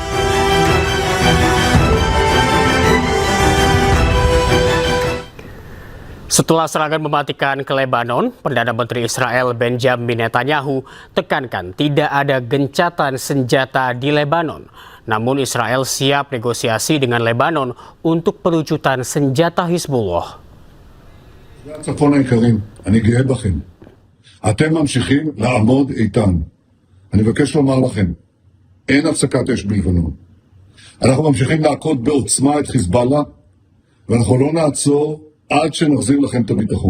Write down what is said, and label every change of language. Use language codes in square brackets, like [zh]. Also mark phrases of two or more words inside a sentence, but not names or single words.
[id] Setelah serangan mematikan ke Lebanon, Perdana Menteri Israel Benjamin Netanyahu tekankan tidak ada gencatan senjata di Lebanon. Namun Israel siap negosiasi dengan Lebanon untuk perwujudan senjata Hizbullah. [he] הצפון היקרים, אני גאה בכם. אתם ממשיכים לעמוד איתן. אני מבקש לומר לכם, אין הפסקת אש בלבנון. אנחנו ממשיכים להכות בעוצמה את חיזבאללה, ואנחנו לא נעצור עד שנחזיר לכם את הביטחון.